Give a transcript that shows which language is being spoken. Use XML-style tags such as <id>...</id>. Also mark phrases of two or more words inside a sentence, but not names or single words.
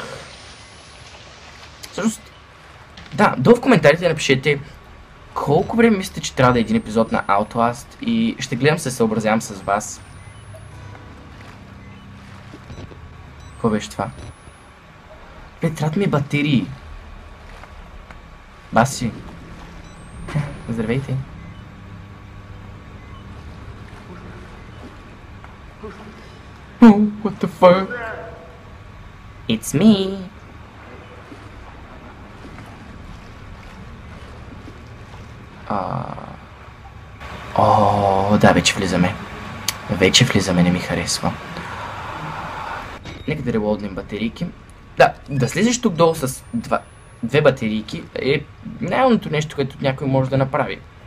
<bg>Всъщност, да, долу в коментарите напишете колко време мислите, че трябва да е един епизод на Outlast и ще гледам се съобразявам с вас. Какво беше това? Трябват ми батерии. Баси. Здравейте.</bg> <en>Oh, what the fuck? It's me.</en> <bg>Да, вече влизаме. Вече влизаме, не ми харесва. Нека да релоднем батерийки. Да слезеш тук долу с две батерийки е най-умното нещо, което някой може да направи.</bg>